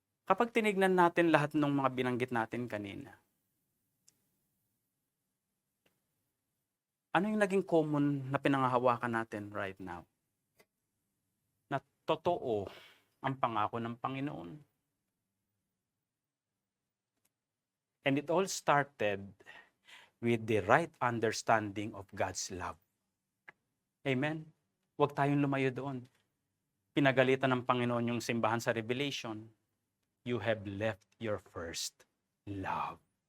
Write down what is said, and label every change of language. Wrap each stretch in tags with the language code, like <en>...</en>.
<tl>Kapag tinignan natin lahat ng mga binanggit natin kanina, ano yung naging common na pinangahawakan natin right now? Na totoo ang pangako ng Panginoon.</tl> <en>And it all started with the right understanding of God's love.</en> <tl>Amen? Huwag tayong lumayo doon. Pinagalitan ng Panginoon yung simbahan sa Revelation.</tl> <en>You have left your first love.</en>